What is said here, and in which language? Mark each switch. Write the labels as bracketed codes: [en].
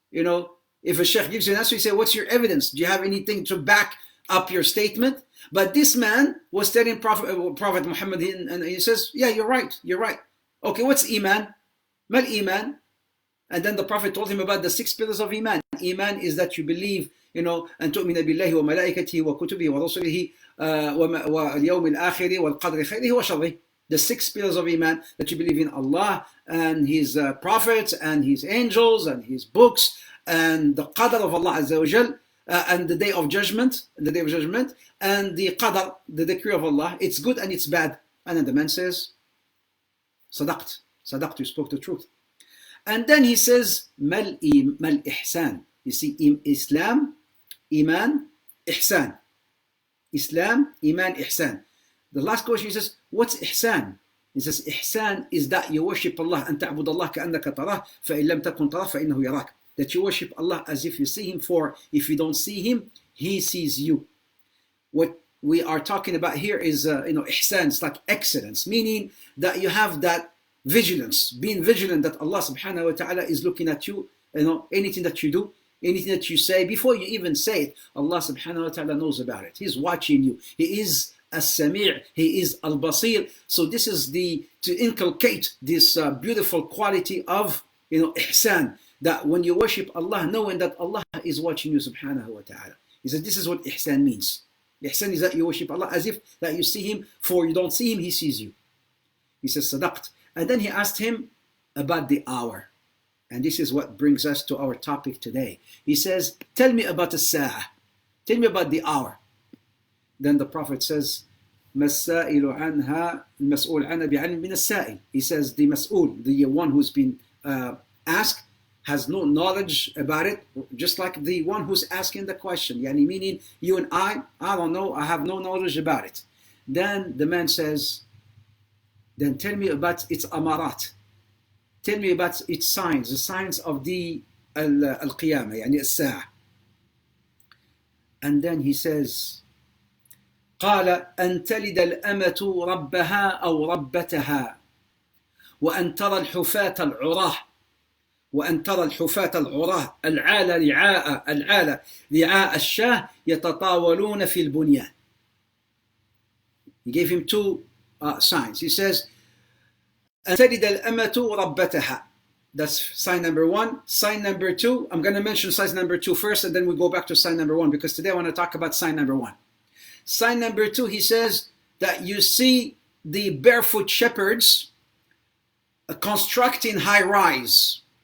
[en] If a sheikh gives you an answer, you say, what's your evidence? Do you have anything to back up your statement? But this man was telling Prophet Muhammad, and he says, yeah, you're right. Okay, what's Iman? Mal Iman? And then the Prophet told him about the 6 pillars of Iman. Iman is that you believe [ar] أن تؤمن بالله وملائكته وكتبه ورسله واليوم الآخر والقدر خيره وشره. [en] The 6 pillars of Iman, that you believe in Allah and His prophets and His angels and His books and the qadr of Allah Azza wa Jal, and the day of judgment, and the qadr, the decree of Allah. It's good and it's bad. And then the man says, Sadaqt, you spoke the truth. And then he says, Mal ihsan. You see, Islam, Iman, Ihsan. Islam, Iman, Ihsan. The last question he says, what's Ihsan? He says, Ihsan is that you worship Allah, [ar] أن تعبد الله كأنك تراه فإن لم تكن تراه فإنه يراك. [en] That you worship Allah as if you see Him, for if you don't see Him, He sees you. What we are talking about here is, Ihsan, it's like excellence, meaning that you have that vigilance, being vigilant that Allah subhanahu wa ta'ala is looking at you, anything that you do, anything that you say, before you even say it, Allah subhanahu wa ta'ala knows about it. He's watching you. He is As-Sami', He is Al-Basir. So this is to inculcate this beautiful quality of, ihsan, that when you worship Allah, knowing that Allah is watching you subhanahu wa ta'ala. He says this is what ihsan means. Ihsan is that you worship Allah as if that you see Him, for you don't see Him, He sees you. He says sadaqt. And then he asked him about the hour. And this is what brings us to our topic today. He says, tell me about the sa'ah. Tell me about the hour. Then the Prophet says, [ar] مَسَّائِلُ عَنْهَا الْمَسْئُولُ عَنَّا بِعَلْمٍ مِنَ السَّائِلِ. [en] He says the mas'ul, the one who's been asked, has no knowledge about it, just like the one who's asking the question. Yani meaning, you and I don't know, I have no knowledge about it. Then the man says, then tell me about its amarat. Tell me about its signs, the signs of the al-qiyamah, yani as-sa'ah. [ar] And then he says, قال أن تلد الأمة ربها أو ربتها وأن ترى الحفاة العراة العالة رعاء الشاه يتطاولون في البنيان. [en] He gave him two signs. He says, [ar] أن تلد الأمة ربتها. [en] That's sign number one. Sign number two, I'm going to mention sign number two first, and then we go back to sign number one, because today I want to talk about sign number one. Sign number two, he says that you see the barefoot shepherds constructing high rise.